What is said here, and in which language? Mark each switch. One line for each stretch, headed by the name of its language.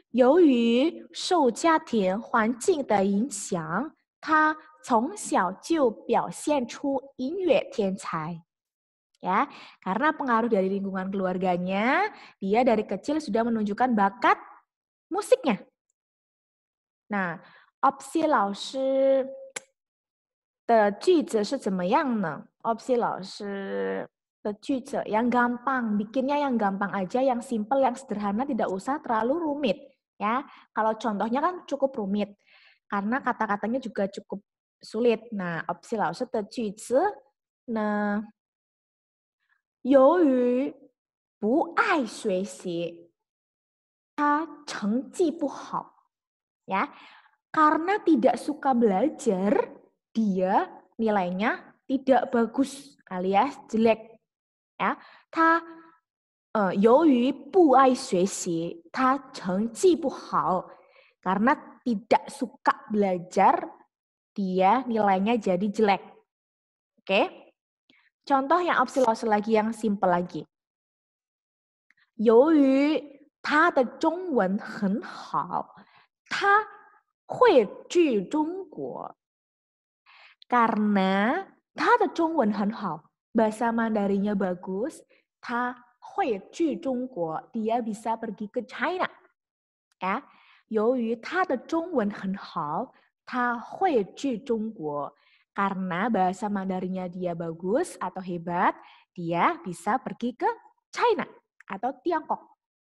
Chinese: 由于受家庭环境的影响，他从小就表现出音乐天才.
Indonesian: Ya, karena pengaruh dari lingkungan keluarganya, dia dari kecil sudah menunjukkan bakat musiknya.
Chinese: Nah, opsi 老师的句子是怎么样呢?
Indonesian: Opsi 老师 句子 yang gampang, bikinnya yang gampang aja, yang simple, yang sederhana, tidak usah terlalu rumit. Ya, kalau contohnya kan cukup rumit, karena kata-katanya juga cukup sulit.
Chinese: Nah, opsi 老师的句子呢，由于不爱学习，他成绩不好.
Indonesian: Ya, karena tidak suka belajar, dia nilainya tidak bagus alias jelek.
Chinese: Ya, 他由于不爱学习，他成绩不好.
Indonesian: Karena tidak suka belajar, dia nilainya jadi jelek. Oke? Contoh yang opsi Lause lagi, yang simple lagi.
Chinese: 由于他的中文很好，他会去中国.
Indonesian: Karena
Chinese: 他的中文很好,
Indonesian: bahasa Mandarinnya bagus,
Chinese: 他会去中国,
Indonesian: dia bisa pergi ke China.
Chinese: Ya, 由于他的中文很好，他会去中国.
Indonesian: Karena bahasa Mandarinnya dia bagus atau hebat, dia bisa pergi ke China atau Tiongkok.